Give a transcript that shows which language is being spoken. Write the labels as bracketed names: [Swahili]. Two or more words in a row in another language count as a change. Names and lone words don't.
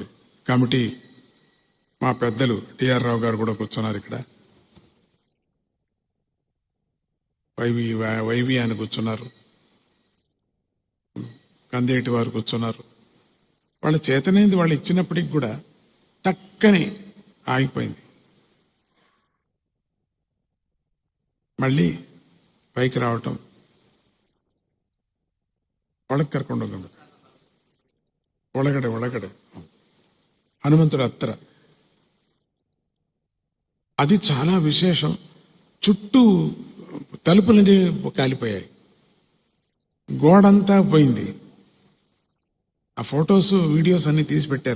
[Telugu] కమిటీ మా పెద్దలు టిఆర్ రావు గారు కూడా కూర్చున్నారు ఇక్కడ, వైవి ఆయన కూర్చున్నారు, కందేటి వారు కూర్చున్నారు. వాళ్ళ చేతనేది వాళ్ళు ఇచ్చినప్పటికి కూడా టక్కని ఆగిపోయింది. మళ్ళీ పైకి రావటం, [Kannada] ಒಳಗೆ ಕರ್ಕೊಂಡು ಹೋಗಬೇಕು. [Telugu] ಒಳಗಡೆ హనుమంతుడు అత్తర. అది చాలా విశేషం. చుట్టూ తలుపులన్నీ కాలిపోయాయి, గోడంతా పోయింది. ఆ ఫొటోస్ వీడియోస్ అన్ని తీసి పెట్టారు.